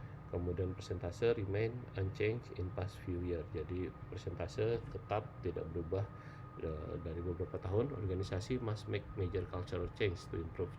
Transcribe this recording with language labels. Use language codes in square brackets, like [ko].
[en] Kemudian persentase remain unchanged in past few years. [id] Jadi persentase tetap tidak berubah dari beberapa tahun. [en] Organisasi must make major cultural change to improve.